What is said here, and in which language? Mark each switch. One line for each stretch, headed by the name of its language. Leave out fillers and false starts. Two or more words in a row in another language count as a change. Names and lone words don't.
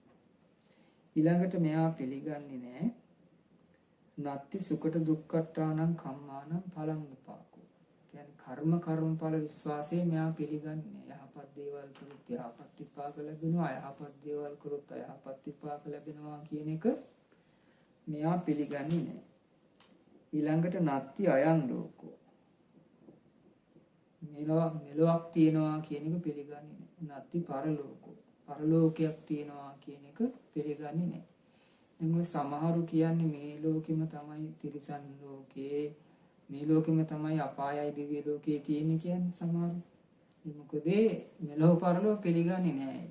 Sinhala: ඊළඟට මෙයා පිළිගන්නේ නැහැ
Pali: නත්ති සුකට දුක්ඛට්ටානම් කම්මානම් ඵලං විපාකෝ.
Sinhala: කියන්නේ කර්මඵල විශ්වාසයේ මෙයා පිළිගන්නේ යහපත් දේවල් කළොත් යහපත් විපාක ලැබෙනවා, අයහපත් දේවල් කළොත් අයහපත් විපාක ලැබෙනවා කියන එක මෙයා පිළිගන්නේ නැහැ.
Pali: ඊළඟට නත්ති අයං ලෝකෝ.
Sinhala: මෙලොවක් තියනවා කියන එක පිළිගන්නේ නැහැ.
Pali: නත්ති පරලෝකෝ.
Sinhala: පරලෝකයක් තියනවා කියන එක පිළිගන්නේ නැහැ. එමුම සමහරු කියන්නේ මේ ලෝකෙම තමයි තිරිසන් ලෝකේ, මේ ලෝකෙම තමයි අපායයි දිව්‍ය ලෝකේ තියෙන්නේ කියන්නේ සමහරු. මොකද මෙලොව පරලොව පිළිගන්නේ නැහැ.